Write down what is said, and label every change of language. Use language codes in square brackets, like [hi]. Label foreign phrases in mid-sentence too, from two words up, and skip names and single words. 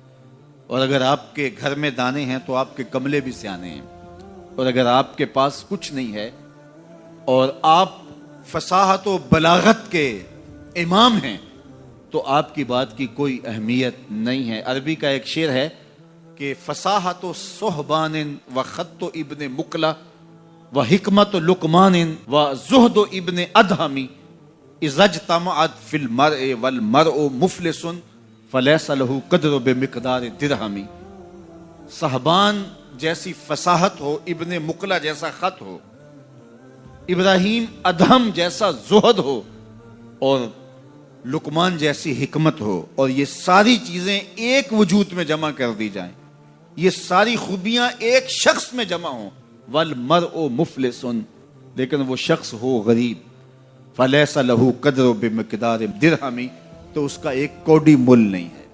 [ur] اور اگر آپ کے گھر میں دانے ہیں تو آپ کے کملے بھی سیانے ہیں، اور اگر آپ کے پاس کچھ نہیں ہے اور آپ فصاحت و بلاغت کے امام ہیں تو آپ کی بات کی کوئی اہمیت نہیں ہے. عربی کا ایک شعر ہے کہ [ar] فصاحت و صحبان و خط و ابن مقلہ و حکمت و لقمان و زہد و ابن ادہمی اذا اجتمعت فی المرء والمرء مفلس فلیس لہ قدر بمقدار درہم. [ur] صحبان جیسی فصاحت ہو، ابن مقلہ جیسا خط ہو، ابراہیم ادہم جیسا زہد ہو، اور لقمان جیسی حکمت ہو، اور یہ ساری چیزیں ایک وجود میں جمع کر دی جائیں، یہ ساری خوبیاں ایک شخص میں جمع ہوں، [ar] والمرء مفلس، [ur] لیکن وہ شخص ہو غریب، [ar] فلیس لہ قدر بمقدار درہم، [ur] تو اس کا ایک کوڑی مول نہیں ہے.